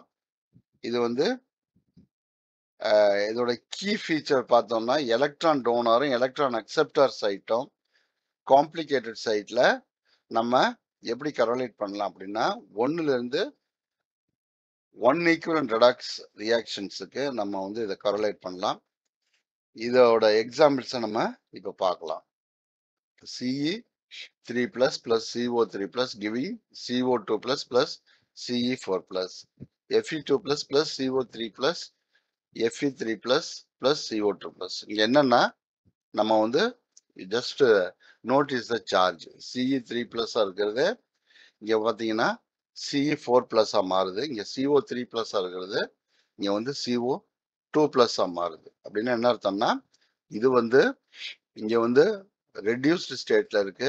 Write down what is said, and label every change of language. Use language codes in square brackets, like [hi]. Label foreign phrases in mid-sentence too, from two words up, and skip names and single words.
[ta] இது வந்து இதோட [en] key feature [ta] பார்த்தோம்னா [en] electron donor electron acceptor side complicated side [ta] நம்ம எப்படி கரோலேட் பண்ணலாம் அப்படின்னா 1ல இருந்து 1 [en] equivalent redox reactions [ta] நம்ம வந்து இதை கரோலேட் பண்ணலாம். இதோட எக்ஸாம்பிள்ஸை நம்ம இப்போ பார்க்கலாம். [en] Ce3+ plus CO3+ giving CO2+ plus Ce4+, Fe2+ plus CO3+ Fe3+ plus CO2+. [ta] இங்க என்னன்னா நம்ம வந்து [en] just notice the charge. [ta] Ce3+ இருக்கிறது இங்க பார்த்தீங்கன்னா Ce4+ மாறுது. இங்க CO3+ இருக்கிறது இங்க வந்து CO2+ மாறுது. அப்படின்னா என்ன அர்த்தம்னா இது வந்து இங்க வந்து [en] reduced state [ta] இருக்கு.